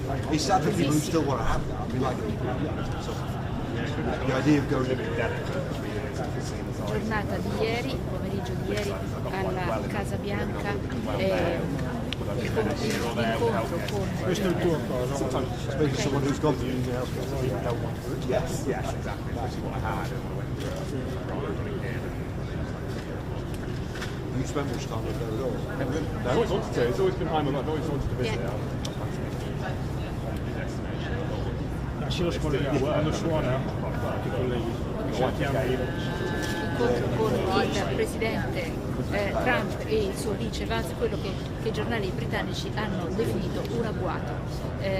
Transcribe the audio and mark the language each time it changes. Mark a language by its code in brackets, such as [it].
[en] It's sad for people who still want to have that. I mean, like, the idea of going [it] giornata di ieri, pomeriggio di ieri alla Casa Bianca, l'incontro con Questo è il tuo cosa. [en] maybe someone who's gone through anything else. Yes, exactly. Which is what I had, and I went through it. You spent much time there at all? I always wanted to. It's always been high on my mind. I've always wanted to visit. [it] Lasci lo scollegato, quando suona ti colleghi. incontro con il presidente Trump e il suo vice Vance, quello che i giornali britannici hanno definito un agguato.